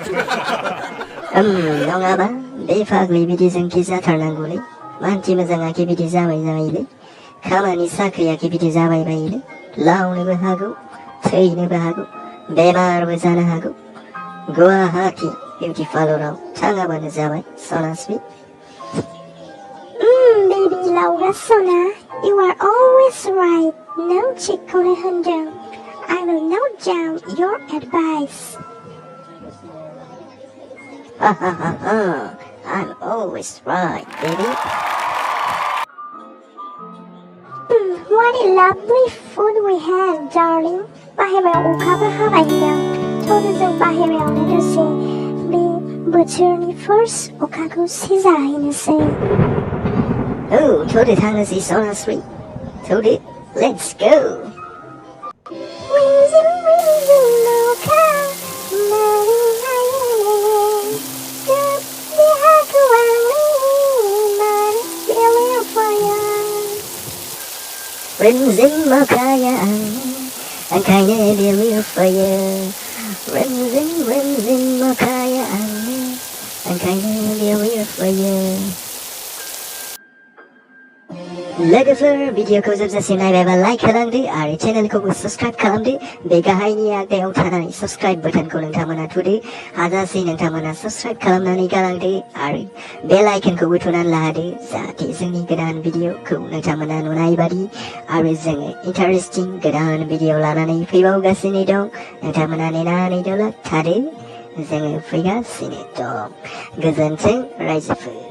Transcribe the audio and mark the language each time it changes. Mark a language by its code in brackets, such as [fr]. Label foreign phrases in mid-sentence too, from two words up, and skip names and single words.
[brx] नङाबा बे फाग्लि बिदिजों खि जाथारनांगौलै मानसि मोजाङाखि बिदि जाबायलै खामानि साख्रियाखि बिदि जाबाय बायोलै लावनोबो हागौ थैनोबो हागौ बेमारबो जानो हागौ गुवाहाटी बिउटि पार्लाराव थाङाबानो जाबाय सनास्रि [en] baby [brx] लावगा सना [en] you are always right [brx] नों थिगखौनो होनदों [en] I will note down your advice I'm always right baby What a lovely food we had, darling. [brx] बाहेरायाव अखाबो हाबाय होनदों थौदो जों बाहेरायावनो दसे बे बोथोरनि फार्स्ट अखाखौ सिजाहैनोसै थौदो थांनोसै सनास्रि थौदो [en] let's go Whimsy, whimsy, [brx] अखा मारै हायो देहाखौ आंनि मारै बेलुफाया Rimzim makaya angkanya bilufayo Rimzim makaya angkanya bilufayo लोगोफोर भिडिअखौ जोबजासिम नायबायबा लाइक खालामदो आरो चेनेलखौबो साबस्क्राइब खालामदो बे गाहायनि आगदायाव थानाय साबस्क्राइब बाटनखौ नोंथांमोना थुदो हाजासे नोंथांमोना साबस्क्राइब खालामनानै गालांदो आरो बेल आइकनखौबो थुनानै लादो जाहाथे जोंनि गोदान भिडिअखौ नोंथांमोना नुनाय बादि आरो जोङो इन्टारेस्टिं गोदान भिडिअ लानानै फैबावगासिनो दं नोंथांमोना नेनानै थादो जोङो फैगासिनो दं गोजोन्थों रायजोफोर